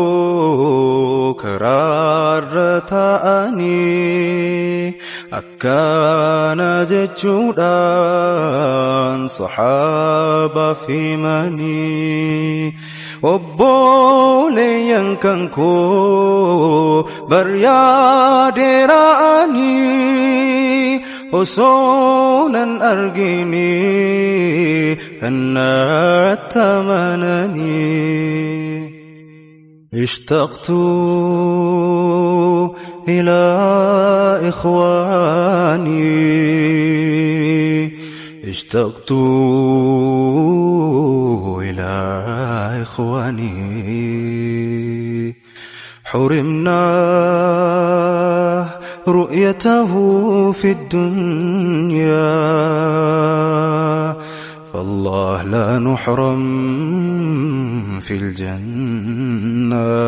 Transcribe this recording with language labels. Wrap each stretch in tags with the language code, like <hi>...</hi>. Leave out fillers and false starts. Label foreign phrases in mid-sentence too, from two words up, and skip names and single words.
<om>karaarra taa'anii akkana jechuudhaan saxaabaaf himanii obboleeyyan kan koo baryaadeera'anii osoo nan argini kan natti amananii</om> <ar>اشتقت إلى إخواني اشتقت إلى إخواني حرمنا رؤيته في الدنيا فالله لا نحرم في الجنة</ar>